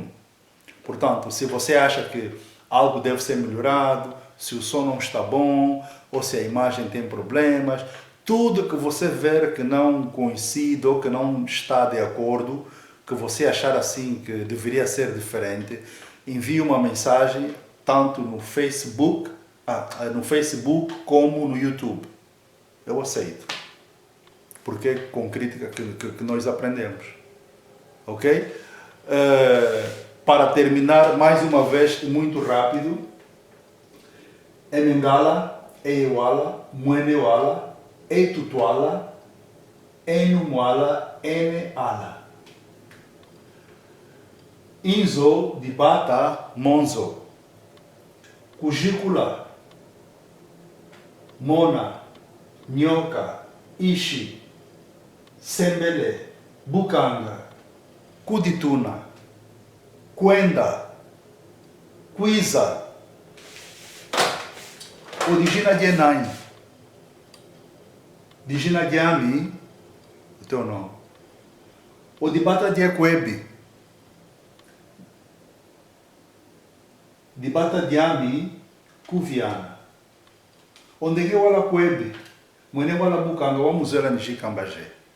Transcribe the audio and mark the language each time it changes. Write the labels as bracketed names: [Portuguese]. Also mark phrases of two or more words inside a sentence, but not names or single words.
[Portuguese] Portanto, se você acha que algo deve ser melhorado, se o som não está bom, ou se a imagem tem problemas, tudo que você ver que não coincide ou que não está de acordo, que você achar assim que deveria ser diferente, envie uma mensagem tanto no Facebook como no YouTube. Eu aceito. Porque é com crítica que nós aprendemos. Ok? Para terminar, mais uma vez, muito rápido, [Kimbundu] Emengala, Eiwala, Muenewala, Eitutuala, Enumwala, Eneala. Inzo, Dibata, Monzo. Kujikula, Mona, Nyoka, Ishi, Sembele, Bukanga, Kudituna, Kwenda, Kwiza, Odigina Dienai, Digina Diami, [Portuguese] o teu nome, [Kimbundu] Odibata Diekwebi, Dibata Diami, Kuviana, [Portuguese] onde que [Kimbundu] wala Kwebi, Mwene wala Bukanga, [Portuguese] vamos ver a Nishikambajé.